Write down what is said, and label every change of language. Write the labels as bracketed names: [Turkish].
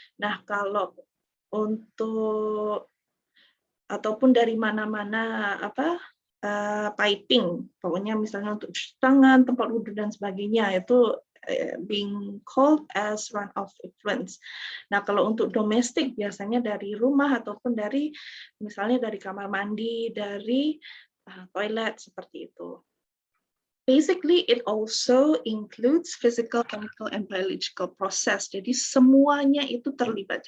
[Indonesian] Nah, kalau untuk ataupun dari mana-mana piping, pokoknya misalnya untuk cuci tangan, tempat wudhu dan sebagainya, itu [English] being called as runoff effluents. [Indonesian] Nah, kalau untuk domestik biasanya dari rumah ataupun dari misalnya dari kamar mandi, dari toilet seperti itu. [English] Basically, it also includes physical, chemical, and biological process. [Indonesian] Jadi semuanya itu terlibat.